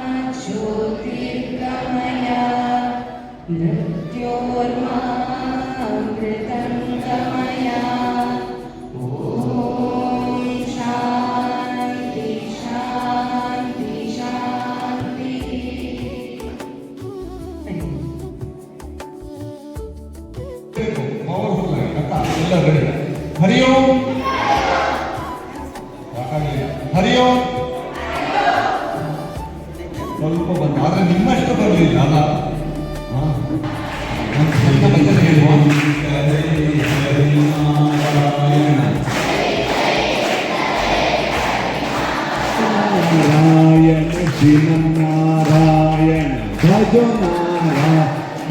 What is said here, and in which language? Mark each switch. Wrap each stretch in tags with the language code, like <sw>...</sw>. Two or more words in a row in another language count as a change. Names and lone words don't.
<sa>ज्योतिर्गमय मृत्योर्मामृतं गमय ॐ शान्ति शान्ति शान्तिः हरि ओम हरि ओम</sa> <kn>ಸ್ವಲ್ಪ ಬಂದು ಆದರೆ ನಿಮ್ಮಷ್ಟು ಬರಲಿಲ್ಲ ಅಲ್ಲ ಸ್ವಲ್ಪ ಬಂದರೆ ಹೇಳುವ</kn> <sa>ನಾರಾಯಣ ಶ್ರೀಮನ್ನಾರಾಯಣ ಭಜ ನಾರಾಯಣ</sa>